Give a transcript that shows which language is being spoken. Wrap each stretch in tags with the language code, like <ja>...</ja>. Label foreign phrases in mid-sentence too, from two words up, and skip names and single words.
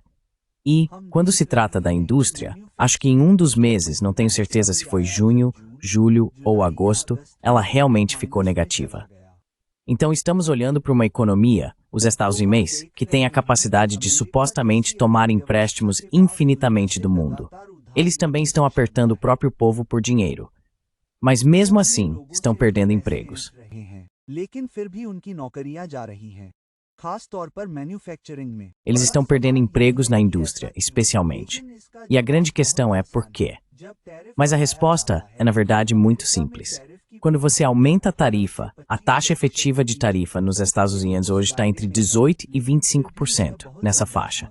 <pt>E, quando se trata da indústria, acho que em um dos meses, não tenho certeza se foi junho, julho ou agosto, ela realmente ficou negativa. Então estamos olhando para uma economia, os Estados Unidos, que tem a capacidade de supostamente tomar empréstimos infinitamente do mundo. Eles também estão apertando o próprio povo por dinheiro. Mas mesmo assim, estão perdendo empregos.</pt> <hi>लेकिन फिर भी उनकी नौकरियां जा रही हैं खास तौर पर मैन्युफैक्चरिंग में</hi> <pt>Eles estão perdendo empregos na indústria, especialmente. E a grande questão é por quê? Mas a resposta é, na verdade, muito simples. Quando você aumenta a tarifa, a taxa efetiva de tarifa nos Estados Unidos hoje está entre 18% e 25%, nessa faixa.</pt>